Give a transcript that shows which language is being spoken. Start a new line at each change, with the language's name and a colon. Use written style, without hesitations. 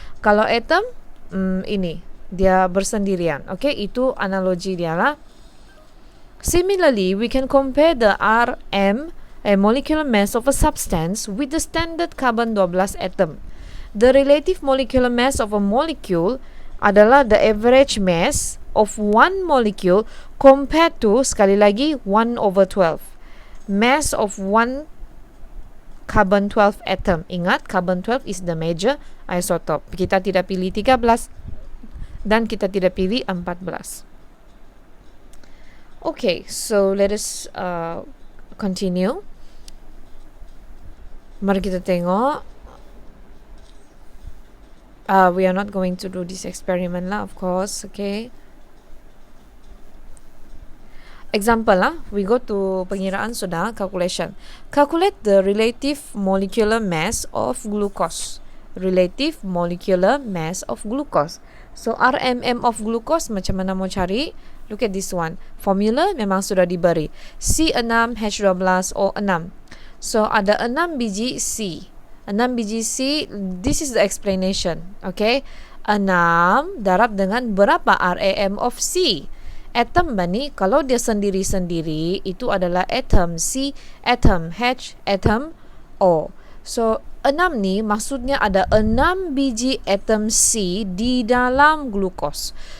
Malay: Kalau atom, ini dia bersendirian. Okay, itu analogi dia lah.
English: Similarly, we can compare the Rm, a molecular mass of a substance, with the standard carbon-12 atom. The relative molecular mass of a molecule adalah the average mass of one molecule compared to,
Malay: sekali lagi,
English: 1/12. Mass of one carbon-12 atom. Ingat, carbon-12 is the major isotope.
Malay: Kita tidak pilih 13 dan kita tidak pilih 14.
English: Okay, so let us continue.
Malay: Mari kita tengok.
English: We are not going to do this experiment lah, of course. Okay. Example lah, we go to
Malay: pengiraan sudah,
English: calculation. Calculate the relative molecular mass of glucose. Relative molecular mass of glucose. So RMM of glucose
Malay: macam mana mau cari?
English: Look at this one.
Malay: Formula memang sudah diberi. C6H12O6. So ada 6 biji C.
English: 6 biji C, this is the explanation.
Malay: Okay. 6 darab dengan berapa
English: RAM of C?
Malay: Atom bani, kalau dia sendiri-sendiri, itu adalah atom C, atom H, atom O. So 6 ni maksudnya ada 6 biji atom C di dalam glukos.